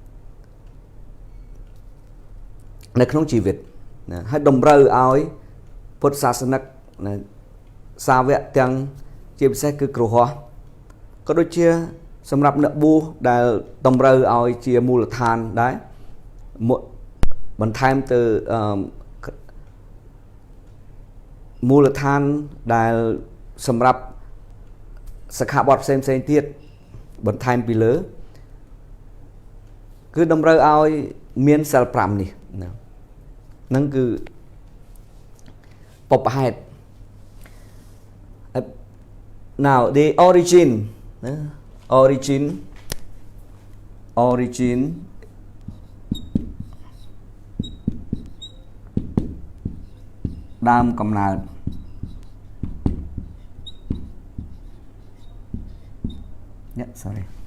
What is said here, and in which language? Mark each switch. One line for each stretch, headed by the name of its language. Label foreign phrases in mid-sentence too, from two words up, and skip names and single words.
Khmer: នៅក្នុងជីវិត ហើយតម្រូវឲ្យពុទ្ធសាសនិកសាវកទាំងជាពិសេសគឺគ្រហស្ថ ក៏ដូចជាសម្រាប់អ្នកបួសដែលតម្រូវឲ្យជាមូលដ្ឋានដែរបន្ថែមទៅមូលដ្ឋានដែលសម្រាប់សិក្ខាបទផ្សេងៗទៀតបន្ថែមពីលើ គឺតម្រូវឲ្យមានសិល 5 នេះ ហ្នឹងគឺបបហេតុ
English: now the origin
Khmer: ដើមកំណើត sorry